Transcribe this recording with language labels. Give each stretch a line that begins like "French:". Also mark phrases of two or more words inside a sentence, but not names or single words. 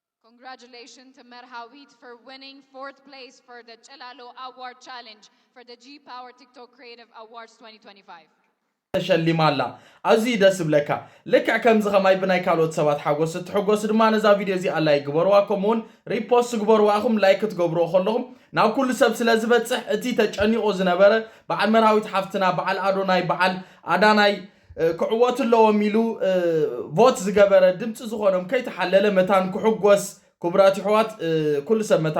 English: Congratulations to Merhawit for winning 4th place for the Chelalo Award Challenge for the G-Power TikTok Creative Awards 2025.
Tigrinya: ተሸሊማላ አዚ ደስ ብለካ ለካ ከምዝ ከማይ ብናይ ካልኦት ሰባት ሓጎስ ትሕጎስ ድማ ነዛ ቪድዮ እዚ አላይ ግበርዋ ከምኡን ሪፖስት ግበርዋኹም ላይክ ትገብሮ ከለኹም ናብ ኩሉ ሰብ ስለ ዝበጽሕ እቲ ተጨኒቆ ዝነበረ በዓል መርሃዊት ሓፍትና በዓል አዶናይ በዓል አዳናይ ክዕወት ኣለዎም ኢሉ ቮት ዝገበረ ድምፂ ዝኾኖም ከይተሓለለ መታን ክሕጎስ ክቡራት ሕዋት ኩሉ ሰብ መታን